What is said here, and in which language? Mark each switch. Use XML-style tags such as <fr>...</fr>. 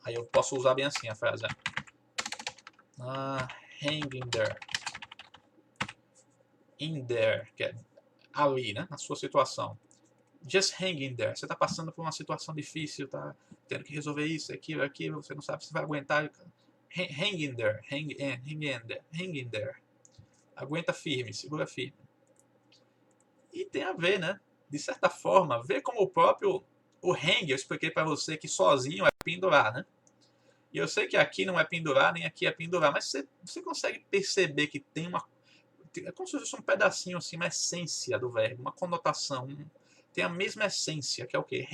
<pt>Aí eu posso usar bem assim a frase.</pt> <en>Hang in there.</en> <pt>In there, que é ali, né? Na sua situação.</pt> <en>Just hang in there.</en> <pt>Você está passando por uma situação difícil, tá tendo que resolver isso, aquilo, você não sabe se vai aguentar.</pt> <en>Hang in there, hang in there.</en> <pt>Aguenta firme, segura firme. E tem a ver, né? De certa forma, ver como o hang, eu expliquei para você que sozinho é pendurar, né? E eu sei que aqui não é pendurar, nem aqui é pendurar, mas você consegue perceber que tem é como se fosse um pedacinho assim, uma essência do verbo, uma conotação, tem a mesma essência, que é o quê?</pt>